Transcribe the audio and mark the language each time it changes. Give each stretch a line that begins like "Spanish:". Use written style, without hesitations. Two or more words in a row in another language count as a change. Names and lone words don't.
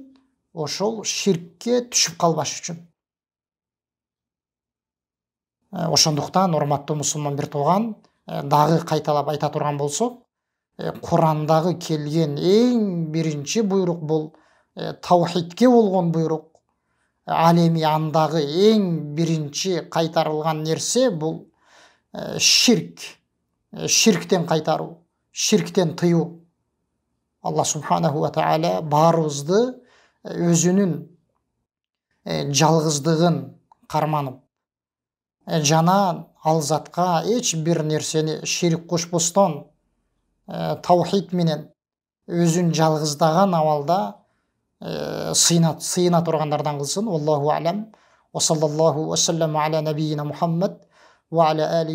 Kyrgyz: Ошол ширкке түшүп калбаш үчүн. Ошондуктан урматтуу мусулман бир тууган, дагы кайталап айта турган болсок, Курандагы келген эң биринчи буйрук бул таухидке болгон буйрук. Ал эми андагы эң биринчи кайтарылган нерсе бул ширк. Ширктен кайтаруу, ширктен тыюу.
Arabic: الله سبحانه وتعالى
Kyrgyz: баарыбызды өзүнүн жалгыздыгын карманып, жана ал затка эч бир нерсени шерик кошпостон таухид менен өзүн жалгыздаган абалда сыйына тургандардан кылсын.
Arabic: الله أعلم. وصلى الله وسلم على نبينا محمد وعلى آله